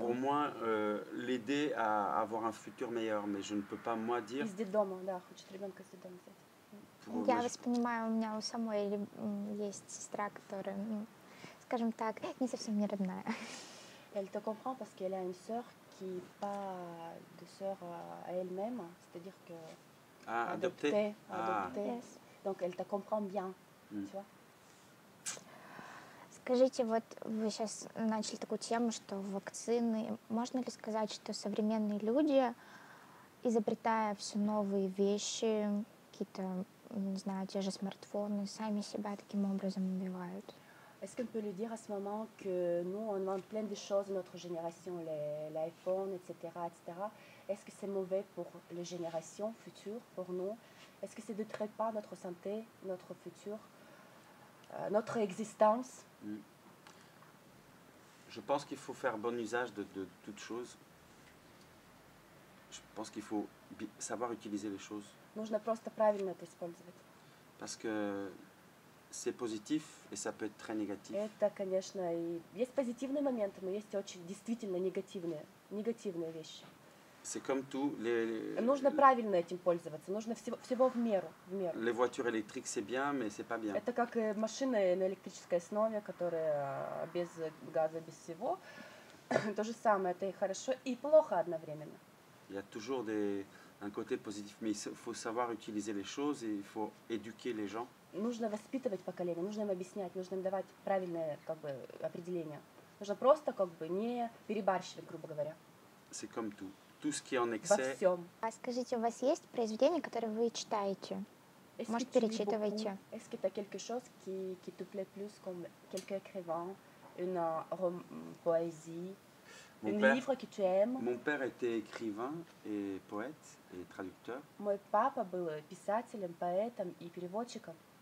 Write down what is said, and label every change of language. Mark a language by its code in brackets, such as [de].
[fr] au moins l'aider à avoir un futur meilleur, mais je ne peux pas moi dire. [ru] Из детдома, да, хочет ребенка из детдома взять. Я вас понимаю, у меня у самой есть сестра, которая, ну, скажем так, не совсем не родная. [fr] Elle te comprend parce qu'elle a une sœur qui n'est pas de sœur à elle-même, c'est-à-dire que Adopter. adoptée. [en] Yes. [fr] Donc elle te comprend bien, Mm. tu vois. [ru] Скажите, вот вы сейчас начали такую тему, что вакцины. Можно ли сказать, что современные люди, изобретая все новые вещи, какие-то, не знаю, те же смартфоны, сами себя таким образом убивают? [fr] Est-ce qu'on peut lui dire à ce moment que nous, on invente plein de choses de notre génération, l'iPhone, etc., etc. Est-ce que c'est mauvais pour les générations futures, pour nous? Est-ce que ça ne détruit pas notre santé, notre futur, notre existence? Je pense qu'il faut faire bon usage de toute chose. Je pense qu'il faut savoir utiliser les choses. [ru] Нужно просто правильно это использовать. [fr] Parce que c'est positif et ça peut être très négatif. [ru] Это, конечно, и есть позитивные моменты, но есть очень действительно негативные вещи. [fr] C'est comme tout. [ru] Нужно правильно этим пользоваться, нужно всего в меру. [fr] Les voitures électriques, c'est bien, mais c'est pas bien. [ru] Это как машины на электрической основе, которые без газа, без всего. То же самое, это и хорошо, и плохо одновременно. [fr] Il y a toujours un côté positif, mais il faut savoir utiliser les choses et il faut éduquer les gens. [ru] Нужно воспитывать поколение, нужно им объяснять, нужно им давать правильное определение. Нужно просто не перебарщивать, грубо говоря. [fr] C'est comme tout. Tout ce qui est en [ru] Во [fr] excès. [ru] всем. А скажите, у вас есть произведения, которые вы читаете? Может, перечитываете? [fr] Est-ce que tu as quelque chose qui te plaît plus, comme quelques écrivains, une poésie? livre que tu aimes. Mon père était écrivain et poète et traducteur. [ru] Мой папа был писателем, поэтом и переводчиком.